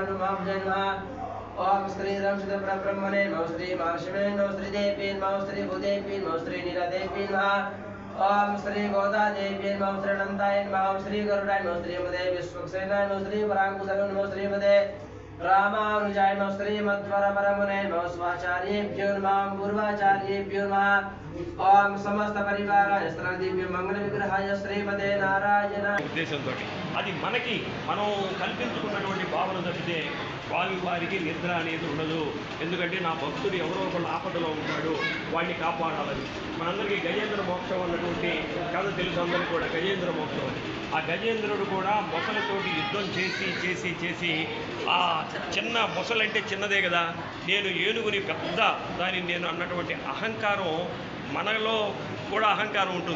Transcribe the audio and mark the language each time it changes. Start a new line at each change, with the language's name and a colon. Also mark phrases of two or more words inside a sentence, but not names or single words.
Sanskrit: नमः महाभुजाय नमः ओम श्री राम सिद्ध ब्रह्मणे नमः श्री महाशिवे नमः श्री देवी नमः श्री भूदेवी नमः श्री नीलादेवी नमः ओम श्री गोदा देवी नमः श्री अनंताय नमः ओम श्री गरुडाय नमः श्री मदे विश्वक्सेनाय नमः श्री वरांकुशाय नमः श्री मदे रामानुजाय नमः श्री मध्वर परमने नमः स्वाचार्येभ्यो नमः पूर्वाचार्येभ्यो नमः ओम समस्त परिवार स्त्र दिव्य मंगल विग्रहाय श्रीमते नारायण
Telugu: ఉద్దేశంతో అది మనకి మనం కల్పించుకున్నటువంటి భావన తప్పితే స్వామి వారికి నిద్ర అనేది ఉండదు. ఎందుకంటే నా భక్తుడు ఎవరో ఒకళ్ళు ఆపదలో ఉంటాడు, వాడిని కాపాడాలని. మనందరికీ గజేంద్ర మోక్షం అన్నటువంటి కథ తెలుసు అందరికీ కూడా. గజేంద్ర మోక్షం అని ఆ గజేంద్రుడు కూడా మొసలతోటి యుద్ధం చేసి చేసి చేసి ఆ చిన్న మొసలంటే చిన్నదే కదా, నేను ఏనుగుని పెద్ద దాని నేను అన్నటువంటి అహంకారం మనలో కూడా అహంకారం ఉంటుంది.